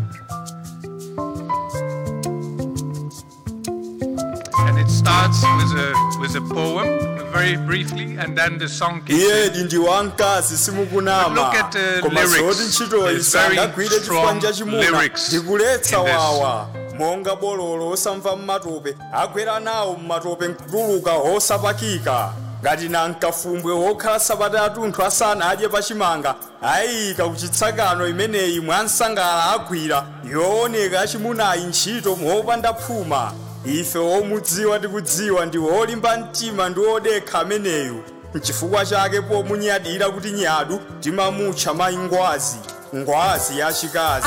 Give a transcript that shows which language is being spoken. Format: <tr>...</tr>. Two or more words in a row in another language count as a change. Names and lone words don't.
<en>And it starts with a poem, very briefly, and then the song kicks in. Look at the lyrics. There's very strong lyrics in this.</en> <ny>Monga bololo osamva matope agwera nawo matope nkuluka osapakika ngati nankafumbwe okhala sabata atunthu asana adye pachimanga ayika kuchitsakano imeneyi mwansangala agwira yooneka achimunayi ntchito mopanda phuma ife omudziwa tikudziwa ndi olimba mtima ndi odekha ameneyu n'chifukwa chake pomunyadira kuti nyadu timamutcha mayi ngwazi yachikazi</ny>